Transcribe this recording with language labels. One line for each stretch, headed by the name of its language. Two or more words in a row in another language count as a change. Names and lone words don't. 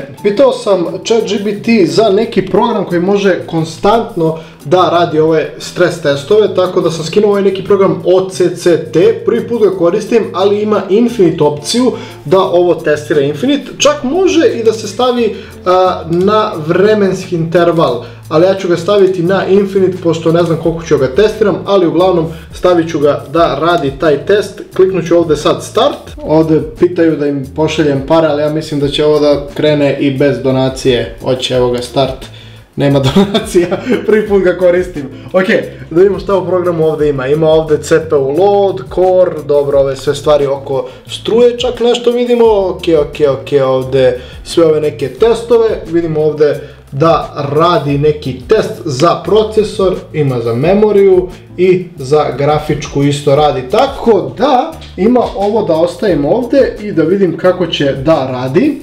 Bosnian: Pitao sam ChatGPT za neki program koji može konstantno da radi ove stres testove, tako da sam skinuo ovaj neki program OCCT, prvi put ga koristim, ali ima Infinite opciju da ovo testira Infinite, čak može i da se stavi na vremenski interval, ali ja ću ga staviti na Infinite, pošto ne znam koliko ću ga testiram, ali uglavnom stavit ću ga da radi taj test. Kliknut ću ovdje sad start, ovdje pitaju da im pošaljem pare, ali ja mislim da će ovo da krene i bez donacije. Hoće, evo ga start, nema donacija, prvi put ga koristim. Ok, da vidimo šta u programu ovdje ima. Ima ovdje
English: CPU load,
Bosnian: core, dobro, ove sve stvari oko struje, čak nešto vidimo. Ok, ovdje sve ove neke testove, vidimo ovdje da radi neki test za procesor, ima za memoriju i za grafičku isto radi, tako da ima ovo da ostavim ovdje i da vidim kako će da radi.